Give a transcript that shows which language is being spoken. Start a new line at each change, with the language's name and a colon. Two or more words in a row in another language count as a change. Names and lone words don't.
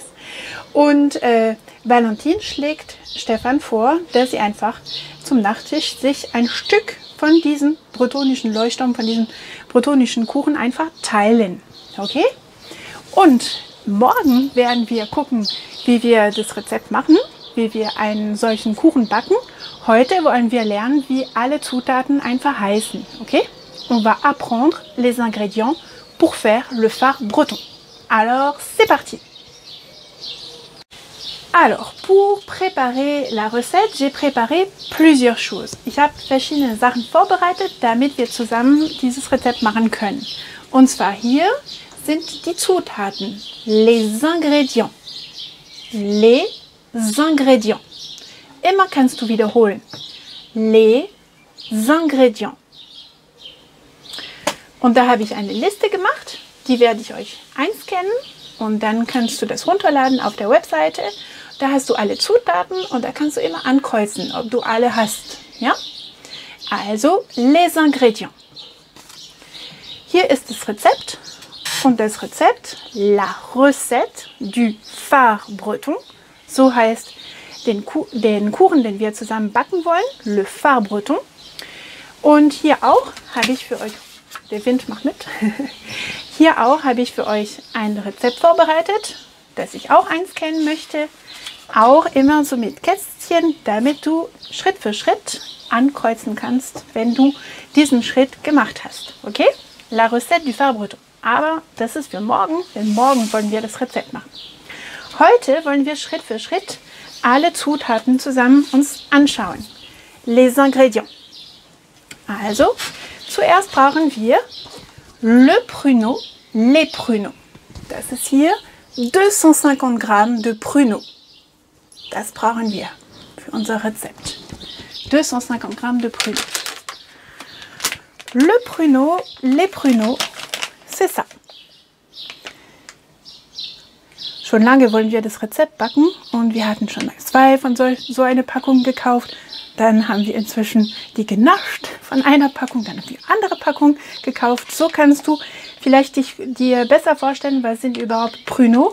German: Und Valentine schlägt Stefan vor, dass sie einfach zum Nachtisch sich ein Stück von diesem bretonischen Leuchtturm, von diesem bretonischen Kuchen einfach teilen. Okay? Und morgen werden wir gucken, wie wir das Rezept machen, wie wir einen solchen Kuchen backen. Heute wollen wir lernen, wie alle Zutaten einfach heißen. Okay?
French: On va apprendre les ingrédients pour faire le phare breton. Alors, c'est parti! Alors, pour préparer la recette, j'ai préparé plusieurs choses.
German: Ich habe verschiedene Sachen vorbereitet, damit wir zusammen dieses Rezept machen können. Und zwar hier sind die Zutaten,
French: les ingrédients. Les ingrédients.
German: Immer kannst du wiederholen.
French: Les ingrédients.
German: Und da habe ich eine Liste gemacht, die werde ich euch einscannen und dann kannst du das runterladen auf der Webseite. Da hast du alle Zutaten und da kannst du immer ankreuzen, ob du alle hast. Ja? Also,
French: les ingrédients.
German: Hier ist das Rezept und das Rezept,
French: la recette du phare breton.
German: So heißt den Kuchen, den wir zusammen backen wollen,
French: le phare breton.
German: Und hier auch habe ich für euch, der Wind macht mit, hier auch habe ich für euch ein Rezept vorbereitet, das ich auch einscannen möchte. Auch immer so mit Kästchen, damit du Schritt für Schritt ankreuzen kannst, wenn du diesen Schritt gemacht hast. Okay?
French: La recette du phare breton.
German: Aber das ist für morgen, denn morgen wollen wir das Rezept machen. Heute wollen wir Schritt für Schritt alle Zutaten zusammen uns anschauen.
French: Les ingrédients.
German: Also, zuerst brauchen wir
French: le pruneau, les pruneaux.
German: Das ist hier 250 Gramm
French: de pruneau.
German: Das brauchen wir für unser Rezept. 250 Gramm
French: de pruneau. Le pruneau, les pruneaux, c'est ça.
German: Schon lange wollen wir das Rezept backen und wir hatten schon mal 2 von so eine Packung gekauft. Dann haben wir inzwischen die genascht von einer Packung, dann die andere Packung gekauft. So kannst du vielleicht dir besser vorstellen, was sind überhaupt Pruneaux.